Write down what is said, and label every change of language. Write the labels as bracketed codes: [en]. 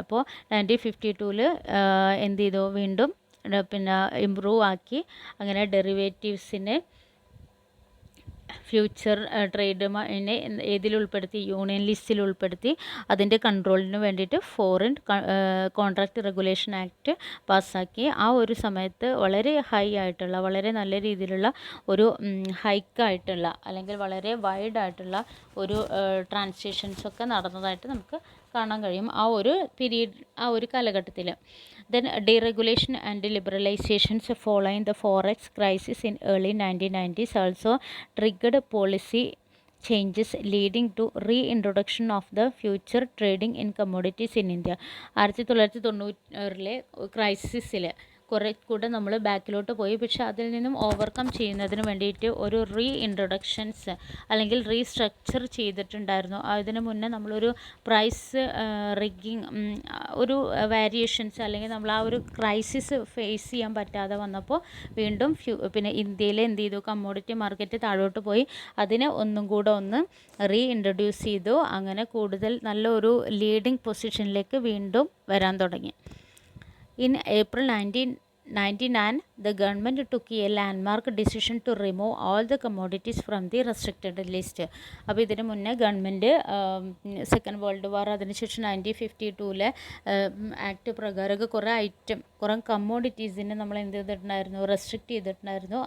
[ml] അപ്പോൾ 1952 എന്ത് ചെയ്തു, വീണ്ടും പിന്നെ ഇമ്പ്രൂവ് ആക്കി അങ്ങനെ ഡെറിവേറ്റീവ്സിനെ ഫ്യൂച്ചർ ട്രേഡിനെ ഏതിലുൾപ്പെടുത്തി, യൂണിയൻ ലിസ്റ്റിൽ ഉൾപ്പെടുത്തി അതിൻ്റെ കൺട്രോളിന് വേണ്ടിയിട്ട് ഫോറിൻ കോൺട്രാക്റ്റ് റെഗുലേഷൻ ആക്ട് പാസ്സാക്കി. ആ ഒരു സമയത്ത് വളരെ ഹൈ ആയിട്ടുള്ള, വളരെ നല്ല രീതിയിലുള്ള ഒരു ഹൈക്കായിട്ടുള്ള അല്ലെങ്കിൽ വളരെ വൈഡായിട്ടുള്ള ഒരു ട്രാൻസാക്ഷൻസൊക്കെ നടന്നതായിട്ട് നമുക്ക് കാണാൻ കഴിയും ആ ഒരു പീരീഡ്, ആ ഒരു കാലഘട്ടത്തിൽ. [en] Then deregulation and liberalizations following the forex crisis in early 1990s also triggered policy changes leading to reintroduction of the future trading in commodities in India. [ml] 1990 ക്രൈസിസിൽ കുറേ കൂടെ നമ്മൾ ബാക്കിലോട്ട് പോയി. പക്ഷേ അതിൽ നിന്നും ഓവർകം ചെയ്യുന്നതിന് വേണ്ടിയിട്ട് ഒരു ഇൻട്രൊഡക്ഷൻസ് അല്ലെങ്കിൽ റീസ്ട്രക്ചർ ചെയ്തിട്ടുണ്ടായിരുന്നു. അതിന് മുന്നേ നമ്മളൊരു പ്രൈസ് റിഗ്ഗിങ്, ഒരു വേരിയേഷൻസ് അല്ലെങ്കിൽ നമ്മൾ ആ ഒരു ക്രൈസിസ് ഫേസ് ചെയ്യാൻ പറ്റാതെ വന്നപ്പോൾ വീണ്ടും പിന്നെ ഇന്ത്യയിൽ എന്ത് ചെയ്തു, കമ്മോഡിറ്റി മാർക്കറ്റ് താഴോട്ട് പോയി. അതിനെ ഒന്നും കൂടെ ഒന്ന് ഇൻട്രൊഡ്യൂസ് ചെയ്തു. അങ്ങനെ കൂടുതൽ നല്ലൊരു ലീഡിങ് പൊസിഷനിലേക്ക് വീണ്ടും വരാൻ തുടങ്ങി. [en] In April 1999, the government took a landmark decision to remove all the commodities from the restricted list. [ml] അപ്പോൾ ഇതിന് മുന്നേ ഗവൺമെൻറ് സെക്കൻഡ് വേൾഡ് വാർ അതിനുശേഷം 1952 ആക്ട് പ്രകാരമൊക്കെ കുറേ കമ്മോഡിറ്റീസിനെ നമ്മൾ എന്ത് ചെയ്തിട്ടുണ്ടായിരുന്നു, റെസ്ട്രിക്റ്റ് ചെയ്തിട്ടുണ്ടായിരുന്നു.